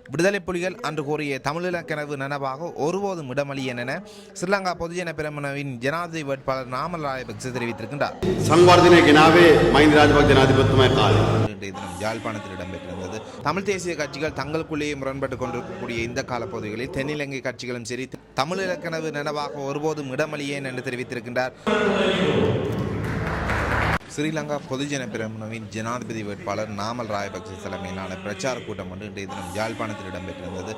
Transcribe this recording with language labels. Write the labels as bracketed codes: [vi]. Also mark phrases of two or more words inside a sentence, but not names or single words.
[ta] விடுதலை புலிகள் அன்று கோரிய தமிழீழ கனவு நனவாக ஒருபோதும் இடமளியன் என ஸ்ரீலங்கா பொதுஜன பெரமுனவின் ஜனாதிபதி வேட்பாளர் நாமல் ராஜபக்ச தெரிவித்திருக்கின்றார். [si] සංවර්ධනය ගෙනාවේ මහින්ද රාජපක්ෂ ජනාධිපතිතුමා කාලේ. [ta] இன்றைய தினம் யாழ்ப்பாணத்தில் இடம்பெற்றிருந்தது. தமிழ் தேசிய கட்சிகள் தங்களுக்குள்ளேயே முரண்பட்டுக் கொண்டிருக்கக்கூடிய இந்த காலப்பகுதிகளில் தென்னிலங்கை கட்சிகளும் சரி தமிழீழ கனவு நனவாக ஒருபோதும் இடமளியேன் என்று தெரிவித்திருக்கின்றார். ஸ்ரீலங்கா பொதுஜன பெரமுனவின் ஜனாதிபதி வேட்பாளர் நாமல் ராஜபக்ச தலைமையிலான பிரச்சார கூட்டம் ஒன்று இன்றைய தினம் யாழ்ப்பாணத்தில் இடம்பெற்றிருந்தது.